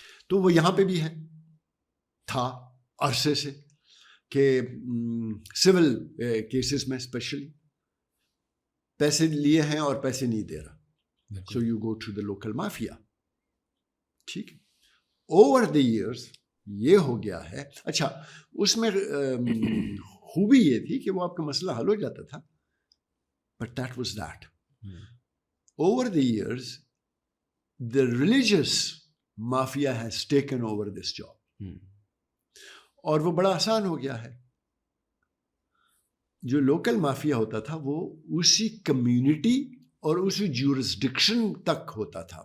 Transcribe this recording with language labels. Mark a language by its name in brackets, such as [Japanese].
[Urdu] تو وہ یہاں پہ بھی ہے، تھا عرصے سے، کہ سول کیسز میں اسپیشلی پیسے لیے ہیں اور پیسے نہیں دے رہا، [English] So you go to the local mafia. [Urdu] ٹھیک ہے. [English] over the years [Urdu] یہ ہو گیا ہے. اچھا، اس میں خوبی یہ تھی کہ وہ آپ کا مسئلہ حل ہو جاتا تھا، [English] But that was that. Over the years the religious mafia has taken over this job. [Urdu] اور وہ بڑا آسان ہو گیا ہے. جو لوکل مافیا ہوتا تھا وہ اسی کمیونٹی اور اسی جورسڈکشن تک ہوتا تھا.